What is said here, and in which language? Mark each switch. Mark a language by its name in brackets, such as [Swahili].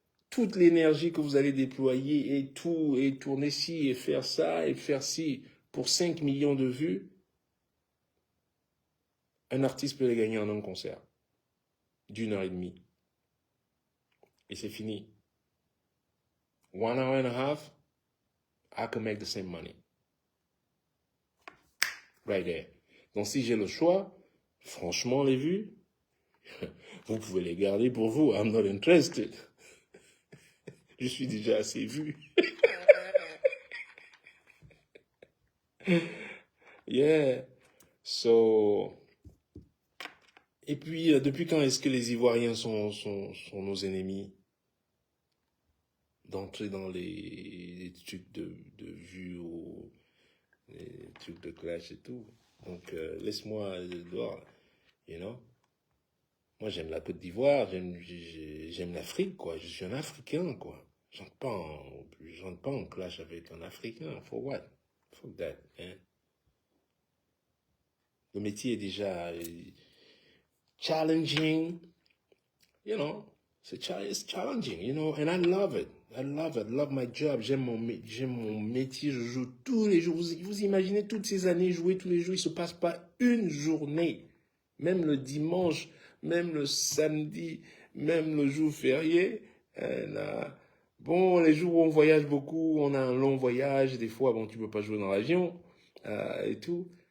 [French] Toute l'énergie que vous allez déployer et tout, et tourner ci, et faire ça, et faire ci, pour 5 millions de vues, un artiste peut les gagner en un concert d'1 heure et demie. Et c'est fini. [English] 1 hour and a half, I can make the same money. Right there. [French] Donc si j'ai le choix, franchement les vues, Vous pouvez les garder pour vous. [English] I'm not interested. [French] Je suis déjà assez vu. [English] Yeah. So, [French] et puis, depuis quand est-ce que les Ivoiriens sont nos ennemis? D'entrer dans les trucs de vue ou les trucs de clash et tout. Donc, laisse-moi dehors, [English] you know. [French] Moi, j'aime la Côte d'Ivoire, j'aime l'Afrique, quoi. Je suis un Africain, quoi. J'entre pas en clash avec un Africain. [English] For what? Fuck that, hein. [French] Le métier est déjà [English] challenging, you know. It's challenging, you know, and I love it. I love it. I love my job. [French] J'aime mon métier. Je joue tous les jours. Vous imaginez toutes ces années jouer tous les jours. Il se passe pas une journée, même le dimanche, même le samedi, même le jour férié. Bon, les jours où on voyage beaucoup, on a un long voyage. Des fois, bon, tu peux pas jouer dans l'avion et tout.